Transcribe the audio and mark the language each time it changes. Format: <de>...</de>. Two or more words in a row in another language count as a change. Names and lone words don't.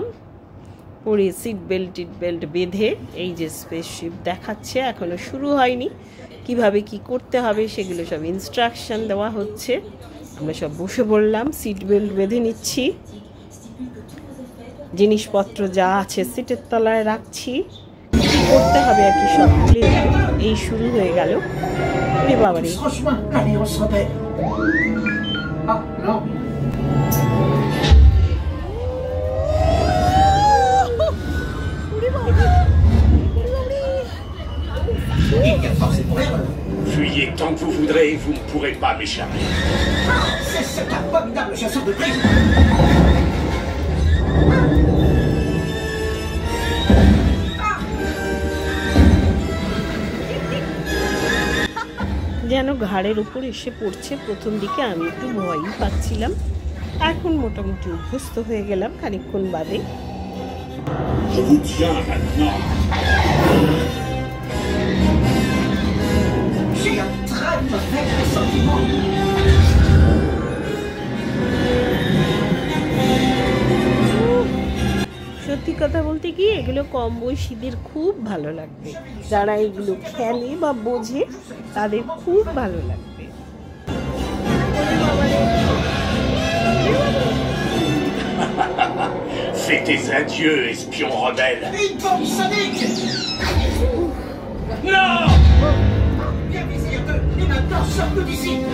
<bn>পরে</bn> <en>seat belt</en> <bn>বেঁধে এই যে স্পেসশিপ দেখাচ্ছে, এখনো শুরু হয়নি, কিভাবে কি করতে হবে সেগুলো সব ইনস্ট্রাকশন দেওয়া হচ্ছে। আমরা সব বসে পড়লাম,</bn> <en>seat belt</en> <bn>বেঁধে নিচ্ছি, জিনিসপত্র যা আছে সিটের তলায় রাখছি, কি করতে হবে আর কি সব ভুলে গেল। এই শুরু হয়ে গেল। রে বাবারে,</bn> <fr>Fuyez tant que vous voudrez, vous ne pourrez pas m'échapper. C'est cet abominable chasseur de primes.</fr> <bn>যেন ঘাড়ের উপর এসে পড়ছে। প্রথম দিকে আমি একটু ভয়ই পাচ্ছিলাম, এখন মোটামুটি অভ্যস্ত হয়ে গেলাম খানিকক্ষণ বাদে।</bn> <fr>Je vous tiens maintenant. J'ai un très mauvais pressentiment.</fr> <bn>সত্যি কথা বলতে কি, এগুলো কম বয়সীদের খুব ভালো লাগবে, যারা এগুলো খেলে বা বোঝে তাদের খুব ভালো লাগবে।</bn> <fr>Fais tes adieux, espion rebelle. Une bombe sonique. Non! Bien vizir 2, et maintenant sors-nous d'ici.</fr>